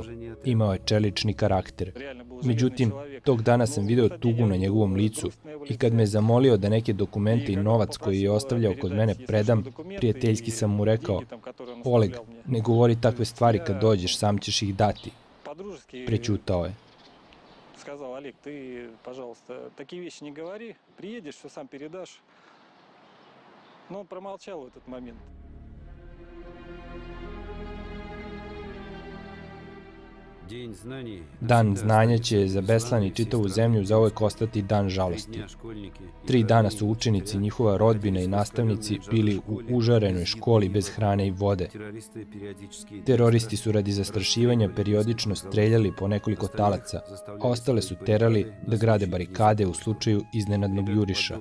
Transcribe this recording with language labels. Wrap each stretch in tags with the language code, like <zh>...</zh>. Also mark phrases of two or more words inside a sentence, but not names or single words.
<sr>Imao je čelični karakter. Međutim, tog dana sam video tugu na njegovom licu i kad me je zamolio da neke dokumente i novac koji je ostavljao kod mene predam, prijateljski sam mu rekao: Oleg, ne govori takve stvari kad dođeš, sam ćeš ih dati. Prećutao je.</sr> <ru>Сказал: Олег, ты, пожалуйста, такие вещи не говори, приедешь, все сам передашь. Но он промолчал в этот момент.</ru> <sr>Dan znanja će za Beslan i čitavu zemlju zauvek ostati dan žalosti. 3 dana su učenici, njihova rodbina i nastavnici bili u užarenoj školi bez hrane i vode. Teroristi su radi zastrašivanja periodično streljali po nekoliko talaca, a ostale su terali da grade barikade u slučaju iznenadnog juriša.</sr>